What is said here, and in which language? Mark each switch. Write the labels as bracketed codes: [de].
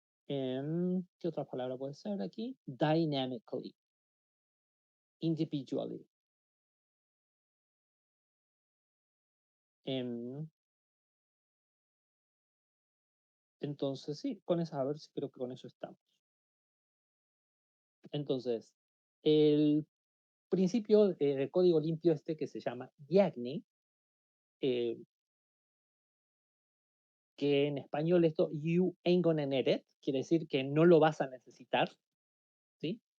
[es] ¿Qué otra palabra puede ser aquí? [en] Dynamically, individually. [es] Em, entonces, sí, con eso, a ver si creo que con eso estamos. Entonces, el principio de código limpio este que se llama YAGNI, que en español esto, [en] you ain't gonna need it, [es] quiere decir que no lo vas a necesitar, ¿sí?